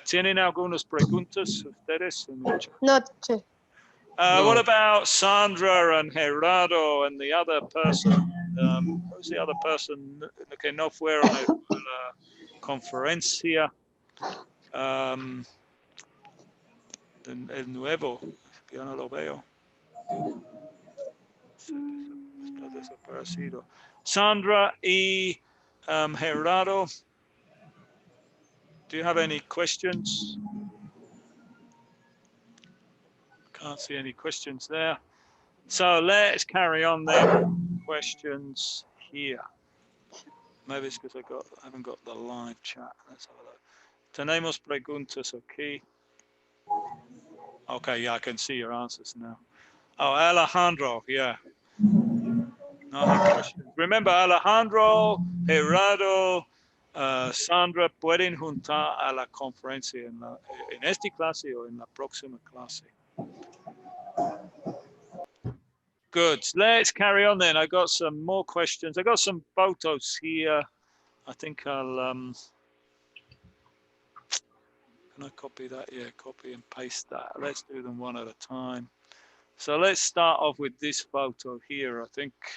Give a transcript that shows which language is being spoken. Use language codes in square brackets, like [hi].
[es] ¿Tienen algunas preguntas ustedes? [en] Not. What about Sandra and Gerardo and the other person? Who's the other person [es] que no fueron a la conferencia? El nuevo, yo no lo veo. Está desaparecido. [en] Sandra y Gerardo, do you have any questions? Can't see any questions there. So let's carry on then. Questions here. Maybe it's because I haven't got the live chat. Let's have a look. [es] Tenemos preguntas aquí. [en] Okay, yeah, I can see your answers now. Oh, Alejandro, yeah. [es] No hay [en] questions. [es] Remember, Alejandro, Gerardo, Sandra pueden juntar a la conferencia en esta clase o en la próxima clase. [en] Good. Let's carry on then. I got some more questions. I got some photos here. I think I'll can I copy that? Yeah, copy and paste that. Let's do them one at a time. So let's start off with this photo here, I think.